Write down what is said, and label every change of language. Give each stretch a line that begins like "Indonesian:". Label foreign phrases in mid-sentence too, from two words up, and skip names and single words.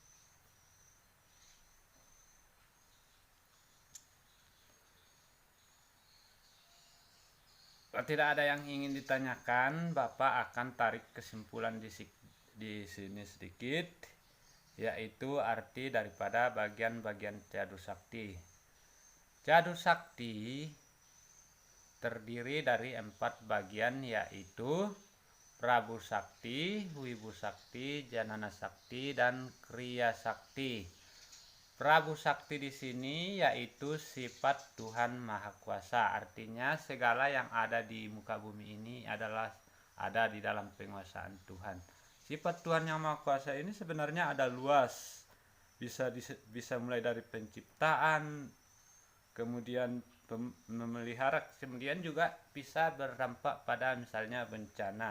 Indonesian: Kalau tidak ada yang ingin ditanyakan, Bapak akan tarik kesimpulan di sini sedikit, yaitu arti daripada bagian-bagian Jadu Sakti. Jadu Sakti terdiri dari 4 bagian, yaitu Prabu Sakti, Wibu Sakti, Janana Sakti, dan Kriya Sakti. Prabu Sakti di sini yaitu sifat Tuhan Maha Kuasa, artinya segala yang ada di muka bumi ini adalah ada di dalam penguasaan Tuhan. Sifat Tuhan yang Maha Kuasa ini sebenarnya ada luas, bisa mulai dari penciptaan, kemudian memelihara, kemudian juga bisa berdampak pada misalnya bencana.